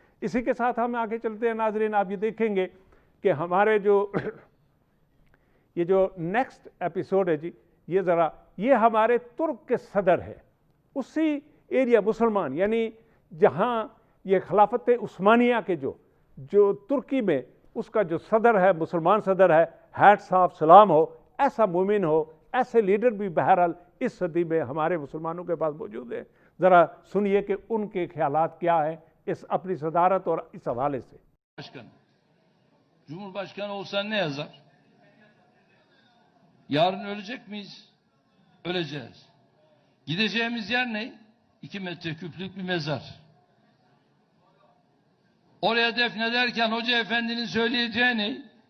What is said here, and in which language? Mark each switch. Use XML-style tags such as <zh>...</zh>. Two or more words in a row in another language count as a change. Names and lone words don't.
<ur>اسی کے ساتھ ہم آگے چلتے ہیں ناظرین، آپ یہ دیکھیں گے کہ ہمارے یہ جو</ur> <en>next episode</en> <ur>ہے جی، یہ ہمارے ترک کے صدر ہے، اسی ایریا مسلمان، یعنی جہاں یہ خلافت عثمانیہ کے جو ترکی میں اس کا جو صدر ہے، مسلمان صدر ہے،</ur> <en>hats off</en> <ur>سلام ہو، ایسا مومن ہو، ایسے لیڈر بھی بہرحال اس صدی میں ہمارے مسلمانوں کے پاس موجود ہیں۔ ذرا سنیے کہ ان کے خیالات کیا ہیں اس اپنی صدارت اور اس حوالے سے۔</ur> <tr>Cumhurbaşkanı olsa ne yazar? Yarın ölecek miyiz? Öleceğiz. Gideceğimiz yer ne? 2 metreküplük bir mezar. Oraya defnederken Hoca Efendi'nin söyleyeceği ne?</tr>